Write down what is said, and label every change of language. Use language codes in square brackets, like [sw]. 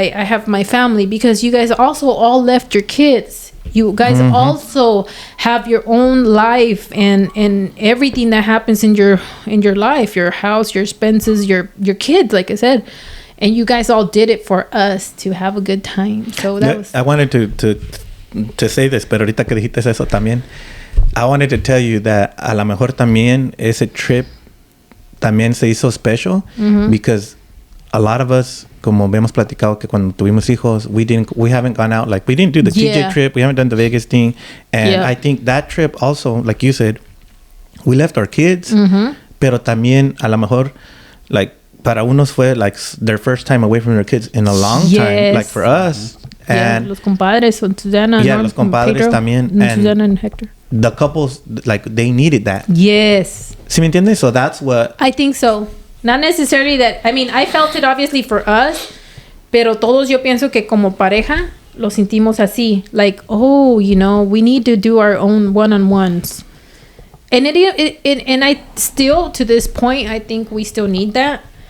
[en] I have my family, because you guys also all left your kids. You guys also have your own life and everything that happens in your life, your house, your expenses, your kids, like I said, and you guys all did it for us to have a good time. So that was. I wanted to say this, [es] pero ahorita que dijiste eso también, [en] I wanted to tell you that [es] a lo mejor también ese [en] trip también se hizo special, because a lot of us, [es] como hemos platicado que cuando tuvimos hijos, [en] we haven't gone out, like we didn't do the TJ trip, we haven't done the Vegas thing, and I think that trip also, like you said, we left our kids, [es] pero también a lo mejor, [en] like [es] para unos fue [en] like their first time away from their kids in a long time, like for us. And [es] los compadres, Susana, los compadres Pedro, también, [en] and Susana and Hector. The couples, like they needed that. Yes. [es] ¿Sí me entiendes? [en] So that's what I think so. Not necessarily that. I mean, I felt it obviously for us, [es] pero todos yo pienso que como pareja lo sentimos así, [en] like, we need to do our own one-on-ones, and and I still, to this point, I think we still need that.